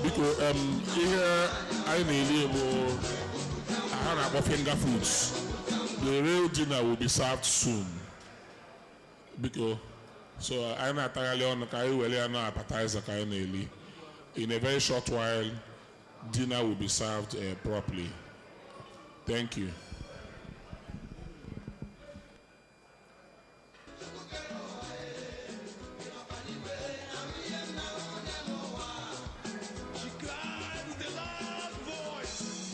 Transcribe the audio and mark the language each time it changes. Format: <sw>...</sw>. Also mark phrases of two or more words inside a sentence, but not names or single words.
<ig>Biko, ihe anyị na-eli bụ a na-akpọ</ig> <en>finger foods. The real dinner will be served soon.</en> <ig>Biko, so anyị na-ataghalị ọnụ ka anyị were ya na appetizer ka anyị na-eli.</ig> <en>In a very short while, dinner will be served properly. Thank you. She cried with a loud voice.</en>